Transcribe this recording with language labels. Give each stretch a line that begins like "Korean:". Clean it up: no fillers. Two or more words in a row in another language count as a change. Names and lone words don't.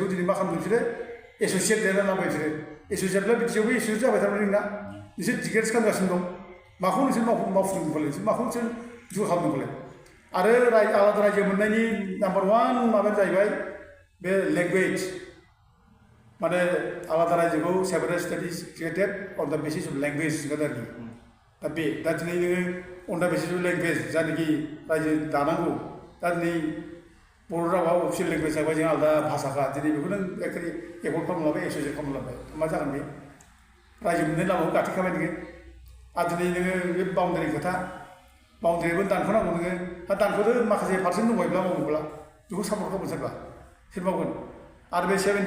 Bodo: दिनै मा खालामदों बिसोरो एस'सियेट लिरना लाबाय बिसोरो एस'सियेटब्ला बिटिसिआवबो एस'सियेट जाबाय थारमाने नोंना नोंसोर डिग्रेडस खालामगासिनो दं माखौ नोंसोर मावफुदों फालाय माखौ नोंसोर जु खालामदों फालाय आरो आलादा रायजो मोननायनि नाम्बार 1 माबायानो जाहैबाय बे लेंगुवेज माने आलादा रायजोखौ
English: separate states created on the basis of
Bodo: लेंगुवेज आरोखि दा दिनै नोङो
English: on the basis of language
Bodo: जायनाखि रायजो दानांगौ दा दिनै बर' रावा
English: official language
Bodo: जाबाय जों आलादा भाषाखा दिनै बेखौ नों एखेबारे एफर्ड खालामलांबाय एस'सियेट खालामलांबाय मा जागोन बे रायजो मोननाय लामाखौ गाथेखाबाय नोङो आरो दिनै नोङो बे बाउन्डारि खोथा बाउन्डारिबो दानख'नांगौ नोङो दा दानख'दो माखासे पार्सेन्ट दंबायब्ला मावोब्ला बेखौ सापर्ट खालामगोन सोर मावगोन आरो बे